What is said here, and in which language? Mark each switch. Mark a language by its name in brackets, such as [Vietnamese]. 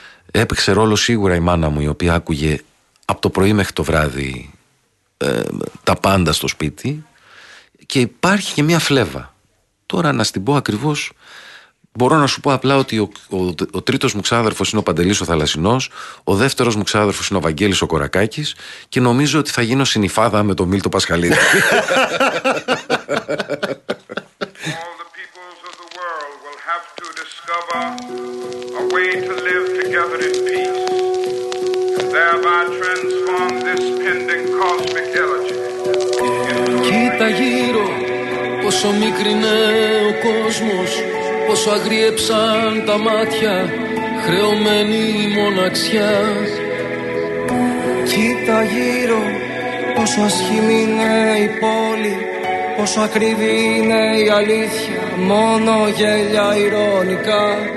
[Greek] Έπαιξε ρόλο σίγουρα η μάνα μου, η οποία άκουγε από το πρωί μέχρι το βράδυ τα πάντα στο σπίτι. Και υπάρχει και μια φλέβα. Τώρα να στην πω ακριβώς, μπορώ να σου πω απλά ότι ο τρίτος μου ξάδερφος είναι ο Παντελής ο Θαλασσινός, ο δεύτερος μου ξάδερφος είναι ο Βαγγέλης ο Κορακάκης και νομίζω ότι θα γίνω συνυφάδα με τον Μίλτο Πασχαλίδη. [English] All the peoples of the world will have to discover a way to live together in peace and thereby transform this pending cosmic energy. [Greek] Κοίτα γύρω πόσο μικρινέ ο κόσμος, πόσο αγριέψαν τα μάτια, χρεωμένη η μοναξιά. Κοίτα γύρω πόσο ασχημή είναι η πόλη, πόσο ακριβή είναι η αλήθεια, μόνο γέλια ηρωνικά.